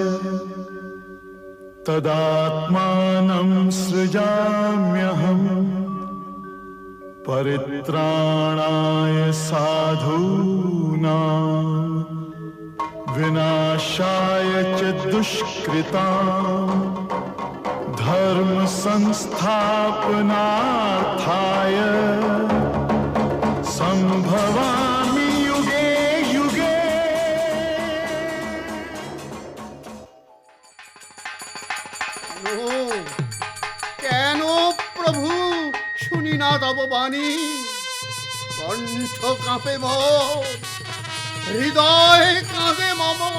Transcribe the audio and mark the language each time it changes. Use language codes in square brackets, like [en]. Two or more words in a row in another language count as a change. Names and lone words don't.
[sa] तदात्मानं सृजाम्यहम् परित्राणाय साधूनां विनाशाय च दुष्कृतां धर्म संस्थापनार्थाय संभवामि युगे युगे। [bn] কেন প্রভু শুনি না তব বাণী? কণ্ঠ কাঁপে মোর, হৃদয় কাঁদে মম।